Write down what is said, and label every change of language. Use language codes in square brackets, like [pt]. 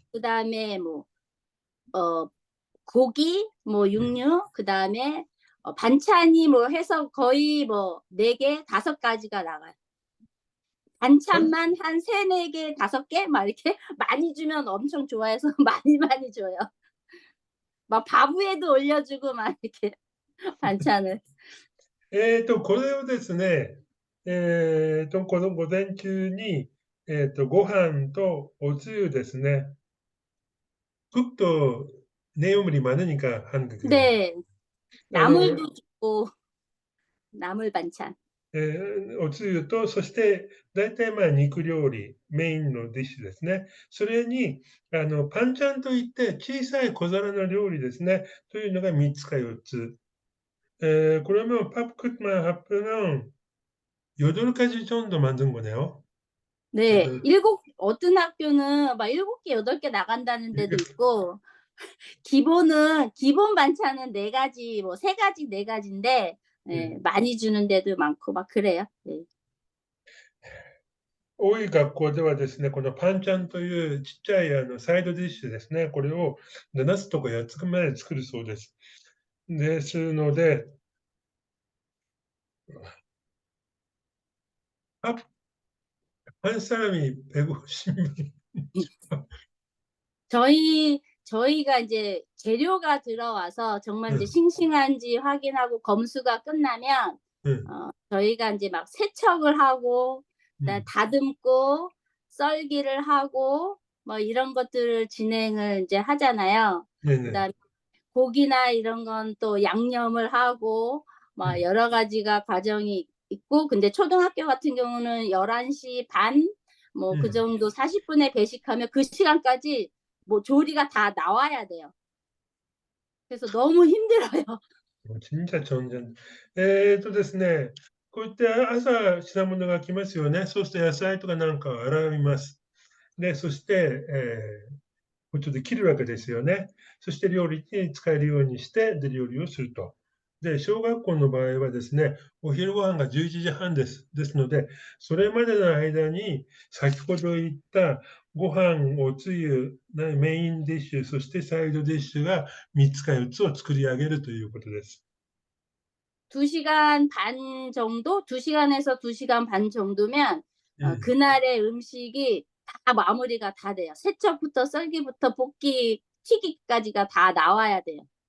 [ko] 그다음에 뭐 고기, 뭐 육류, 그다음에 반찬이 뭐 해서 거의 뭐 4개, 5가지가 나가요. 반찬만 한 3, 4개, 5개 막 이렇게 많이 주면 엄청 좋아해서 많이 줘요. 막 밥 위에도 올려주고 막 이렇게 반찬을. [ja] これをですね、この午前中に、ご飯とおつゆですね。 [ko] 국도 내용물이 많으니까 한국에. 네, あの、 나물도 주고 나물 반찬. [ja] おつゆと、そして大体まあ肉料理、メインのディッシュですね。それに、パンチャンといって小さい小皿の料理ですね。というのが3つか4つ。 [ko] 그러면 팝크만 합하면 8가지 정도 만든 거네요. 네, 여덟- 어떤 학교는 막 7개, 8개 나간다는 데도 있고, 기본 반찬은 4가지, 뭐 3가지, 4가지인데, 예, 많이 주는 데도 많고 막 그래요. 네. [ja] 多い学校ではですね、このパンチャンというちっちゃいサイドディッシュですね、これを7つとか8つまで作るそうです。ですので、 [ko] 한 사람이 150명. 저희가 이제 재료가 들어와서 정말 이제 싱싱한지 확인하고 검수가 끝나면 저희가 이제 막 세척을 하고 그다음에 다듬고 썰기를 하고 뭐 이런 것들을 진행을 이제 하잖아요. 네네. 그다음에 고기나 이런 건 또 양념을 하고 막 여러 가지가 과정이 있고 근데 초등학교 같은 경우는 11시 반 뭐 그 정도 40분에 배식하면 그 시간까지 뭐 조리가 다 나와야 돼요. 그래서 너무 힘들어요. 진짜 전전. [ja] ですね、こういって朝品物が来ますよね。そうすると野菜とかなんかを洗います。で、そして、包丁で切るわけですよね。そして料理に使えるようにしてで料理をすると。で、小学校の場合はですね、お昼ご飯が11時半です。ですので、それまでの間に先ほど言ったご飯、おつゆ、メインディッシュ、そしてサイドディッシュが3つか4つを作り上げるということです。 [ko] 2시간 반 정도? 2시간에서 2시간 반 정도면 그날의 음식이 다 마무리가 다 돼요. 세척부터 썰기부터 볶기, 튀기까지가 다 나와야 돼요.